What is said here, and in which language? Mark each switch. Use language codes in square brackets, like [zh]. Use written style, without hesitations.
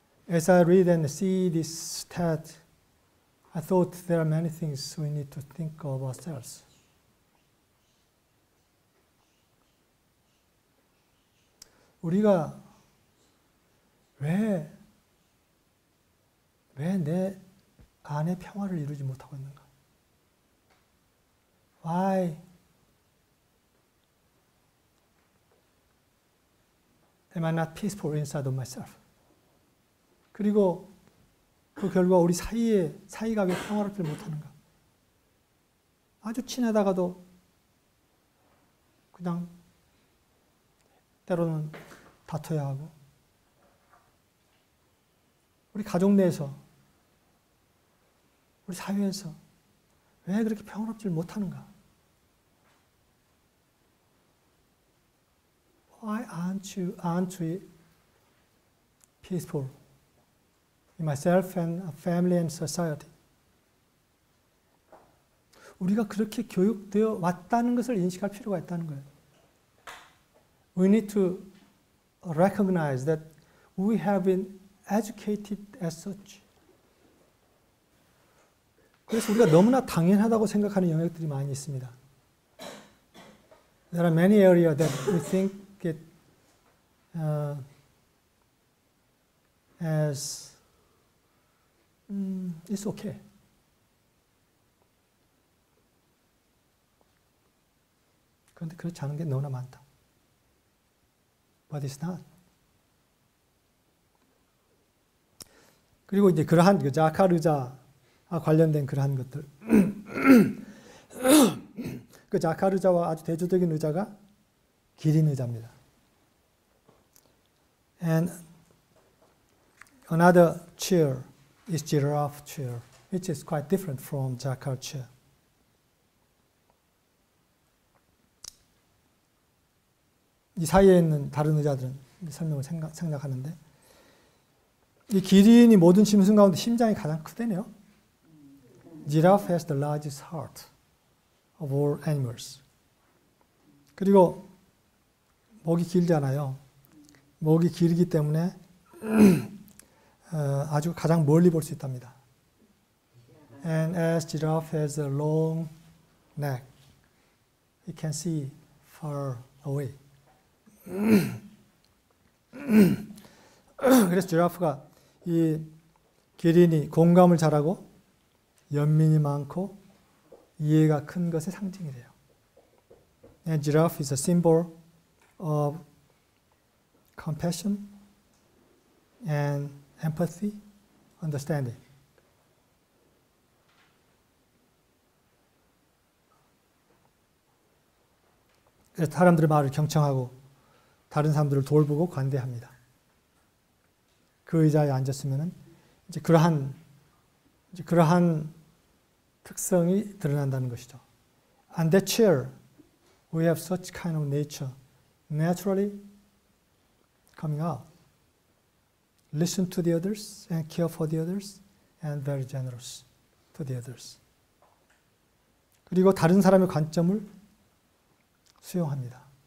[en] As I read and see this text, I thought there are many things we need to think of ourselves. [ko] 우리가 왜 내 안의 평화를 이루지 못하고 있는가? [en] Why am I not peaceful inside of myself? [ko] 그리고 그 결과 우리 사이가 왜 평화롭지 못하는가? 아주 친하다가도 그냥 때로는 다퉈야 하고 우리 가족 내에서, 우리 사회에서 왜 그렇게 평화롭지를 못하는가? [en] Why aren't we peaceful in myself and family and society? [ko] 우리가 그렇게 교육되어 왔다는 것을 인식할 필요가 있다는 거예요. [en] We need to recognize that we have been educated as such. [ko] 그래서 우리가 너무나 당연하다고 생각하는 영역들이 많이 있습니다. [en] There are many areas that we think it as it's okay. [ko] 그런데 그렇지 않은 게 너무나 많다. [en] But it's not. [ko] 그리고 이제 그러한 그 자카르자와 관련된 그러한 것들. 그 자카르자와 아주 대조적인 의자가 기린 의자입니다. [en] And another chair is giraffe chair, which is quite different from Jakar chair. [ko] 이 사이에 있는 다른 의자들은 설명을 생략하는데 이 기린이 모든 짐승 가운데 심장이 가장 크대네요. [en] Giraffe has the largest heart of all animals. [ko] 그리고 목이 길잖아요. 목이 길기 때문에 아주 가장 멀리 볼 수 있답니다. [en] And as giraffe has a long neck, it can see far away. [ko] 그래서 지라프가 이 기린이 공감을 잘하고 연민이 많고 이해가 큰 것의 상징이래요. [en] And giraffe is a symbol of compassion and empathy, understanding. [ko] 그래서 사람들의 말을 경청하고 다른 사람들을 돌보고 관대합니다. 그 의자에 앉았으면은 이제 그러한 특성이 드러난다는 것이죠. [en] On that chair, we have such kind of nature naturally coming out. Listen to the others and care for the others and very generous to the others. [ko] 그리고 다른 사람의 관점을 수용합니다.